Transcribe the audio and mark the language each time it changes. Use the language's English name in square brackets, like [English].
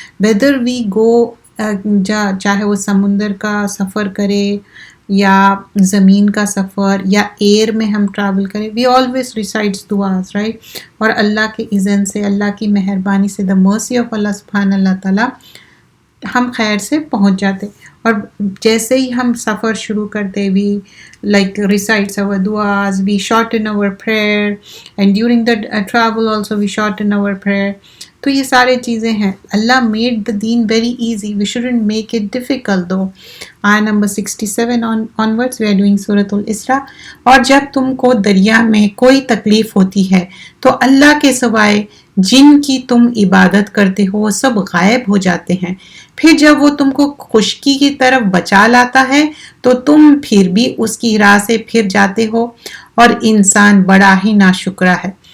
[English] whether we go, [Urdu] چاہے وہ سمندر کا سفر کرے یا زمین کا سفر یا ایئر میں ہم ٹریول کریں, [English] We always recites duas, right? [Urdu] اور اللہ کے اذن سے, اللہ کی مہربانی سے, [English] the mercy of [Urdu] اللہ سبحانہ اللہ تعالیٰ, ہم خیر سے پہنچ جاتے. اور جیسے ہی ہم سفر شروع کرتے, [English] We like recites our duas, we shorten our prayer, and during the travel also we shorten our prayer. [Urdu] تو یہ سارے چیزیں ہیں. [English] Allah made the deen very easy, we shouldn't make it difficult though. آیہ number 67 onwards we are doing Surah Al Isra. [Urdu] اور جب تم کو دریا میں کوئی تکلیف ہوتی ہے تو اللہ کے سوائے جن کی تم عبادت کرتے ہو وہ سب غائب ہو جاتے ہیں. پھر جب وہ تم کو خشکی کی طرف بچا لاتا ہے تو تم پھر بھی اس کی راہ سے پھر جاتے ہو, اور انسان بڑا ہی ناشکرا ہے.